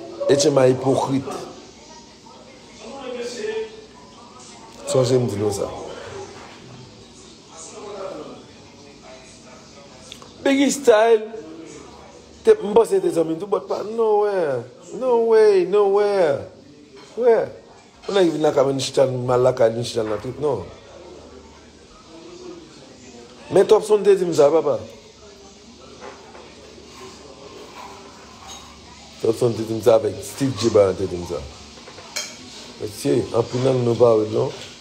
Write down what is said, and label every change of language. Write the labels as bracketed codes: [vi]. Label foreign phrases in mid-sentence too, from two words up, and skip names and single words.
[ht] Etye ma ipokrit. Sonje m di nou sa. Biggie Style, te, m panse te zanmi tou, but pa, [en] no way, no way, no way. [ht] Wè? Ou nan vin la ka men chita, mal la ka, ni chita nan tout, non. Men Top Son te di m sa, papa. Top Son te di m sa avèk Steve J Brown te di m sa. Mesye, anpil nan nou pa wè, non?